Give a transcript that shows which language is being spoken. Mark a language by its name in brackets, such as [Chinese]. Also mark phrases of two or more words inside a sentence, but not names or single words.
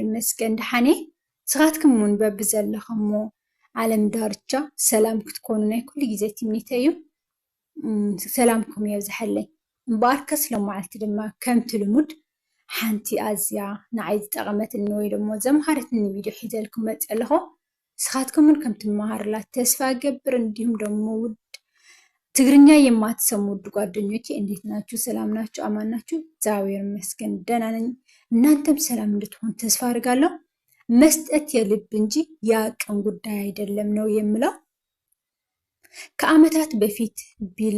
[Tigrinya] ይመስገን ድሓኔ ስኻትኩም እውን በቢ ዘለኹሞ ዓለም ዳርቻ ሰላም ክትኮኑ ናይ ኩሉ ግዜ ትምኒተይ እዩ ሰላምኩም ይብዛሐለይ እምበኣር ከስ ሎማዓልቲ ድማ ከምቲ ልሙድ ሓንቲ ኣዝያ ንዓይ ዝጠቐመትኒ ወይ ደሞ ዘምሃረትኒ ቪድዮ ሒዘልኩም መፅእ ኣለኹ ስኻትኩም እውን ከም ትመሃሩላ ተስፋ ገብር [Amharic] እንዲሁም ደሞ ትግርኛ የማትሰሙ ውድ ጓደኞቼ እንዴት ናችሁ? ሰላም ናችሁ? አማን ናችሁ? እግዚአብሔር ይመስገን ደህና ነኝ። እናንተም ሰላም እንድትሆኑ ተስፋ አድርጋለሁ። መስጠት የልብ እንጂ የአቅም ጉዳይ አይደለም ነው የምለው። ከዓመታት በፊት ቢል